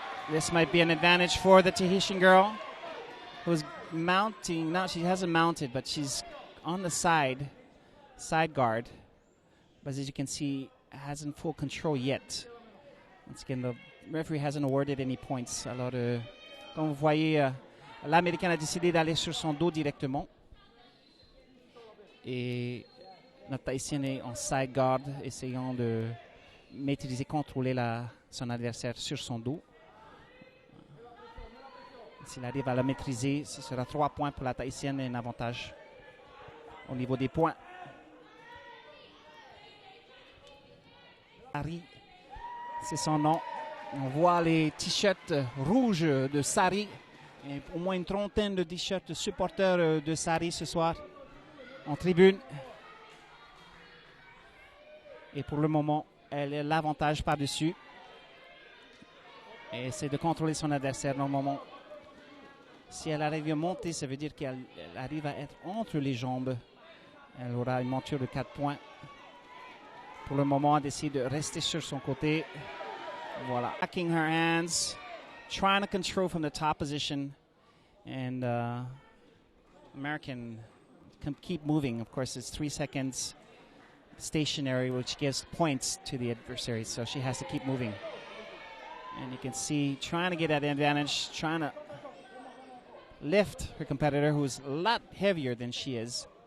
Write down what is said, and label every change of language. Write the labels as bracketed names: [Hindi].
[English] This might be an advantage for the Tahitian girl who's mounting. No, she hasn't mounted, but she's on the side guard. But as you can see, hasn't full control yet. Once again, the referee hasn't awarded any points. [French] Alors, comme vous voyez, l'Américaine a décidé d'aller sur son dos directement. Et notre Tahitienne est en side guard, essayant de maîtriser, contrôler son adversaire sur son dos. S'il arrive à la maîtriser, ce sera 3 points pour la Tahitienne et un avantage au niveau des points. Sari, c'est son nom. On voit les t-shirts rouges de Sari. Et au moins une trentaine de t-shirts supporters de Sari ce soir en tribune. Et pour le moment, elle a l'avantage par-dessus. Et essaie de contrôler son adversaire normalement. Si elle arrive à monter, ça veut dire qu'elle arrive à être entre les jambes. Elle aura une monture de 4 points. Pour le moment, elle décide de rester sur son côté. Voilà. [English] Backing her hands, trying to control from the top position. And American can keep moving. Of course, it's 3 seconds stationary, which gives points to the adversary. So she has to keep moving. And you can see trying to get that advantage, trying to lift her competitor, who's a lot heavier than she is.